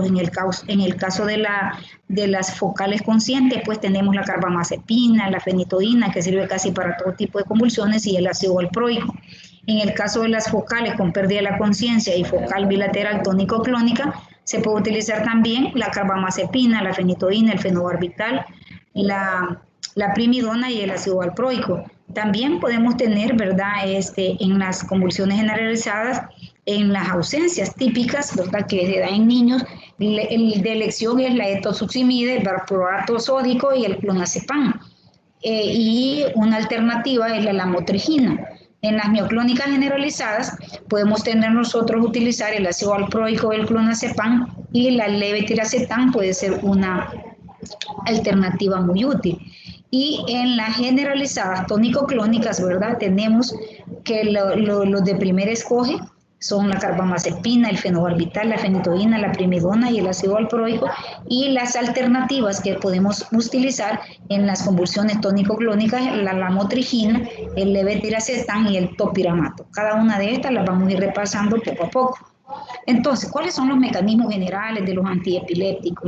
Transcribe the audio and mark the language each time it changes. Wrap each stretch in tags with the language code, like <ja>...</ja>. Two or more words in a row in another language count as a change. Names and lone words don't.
<es>En el caso de las focales conscientes, pues tenemos la carbamazepina, la fenitoína, que sirve casi para todo tipo de convulsiones, y el ácido valproico. En el caso de las focales con pérdida de la conciencia y focal bilateral tónico-clónica, se puede utilizar también la carbamazepina, la fenitoína, el fenobarbital, la primidona y el ácido valproico. También podemos tener, ¿verdad?, en las convulsiones generalizadas, en las ausencias típicas, ¿verdad?, que se da en niños, el de elección es la etosuximida, el valproato sódico y el clonazepam. Y una alternativa es la lamotrigina. En las mioclónicas generalizadas podemos nosotros utilizar el ácido valproico, el clonazepam, y la levetiracetam puede ser una alternativa muy útil. Y en las generalizadas tónico-clónicas, ¿verdad? Tenemos que los de primer escoge son la carbamazepina, el fenobarbital, la fenitoína, la primidona y el ácido valproico, y las alternativas que podemos utilizar en las convulsiones tónico-clónicas, la lamotrigina, el levetiracetam y el topiramato. Cada una de estas las vamos a ir repasando poco a poco. Entonces, ¿cuáles son los mecanismos generales de los antiepilépticos?</es>